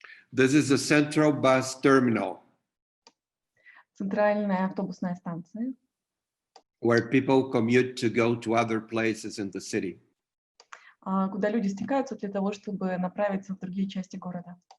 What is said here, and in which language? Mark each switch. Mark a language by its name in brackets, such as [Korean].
[English] This is a central bus terminal [Russian] Центральная автобусная станция, [English] where people commute to go to other places in the city. [Russian] куда люди стекаются для того, чтобы направиться в другие части города.